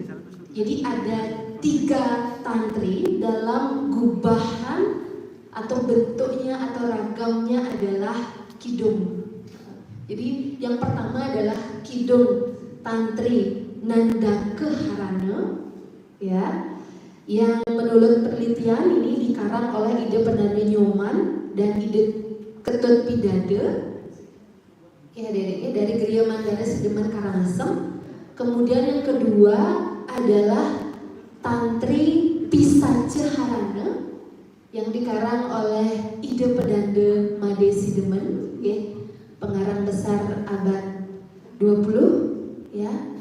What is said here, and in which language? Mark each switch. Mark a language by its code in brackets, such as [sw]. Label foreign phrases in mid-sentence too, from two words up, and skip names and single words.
[id] Jadi ada 3 tantri dalam gubahan atau bentuknya atau ragamnya adalah kidung. Jadi yang pertama adalah kidung tantri Nandakaharana ya, yang menurut penelitian ini dikarang oleh Ide Pendana Nyoman dan Ide Ketut Pidade ya, dari Griya Mandana Sideman Karangasem. Kemudian yang kedua adalah Tantri Pisaceharana yang dikarang oleh Ide Pedanda Made Sidemen ya, pengarang besar abad 20 ya.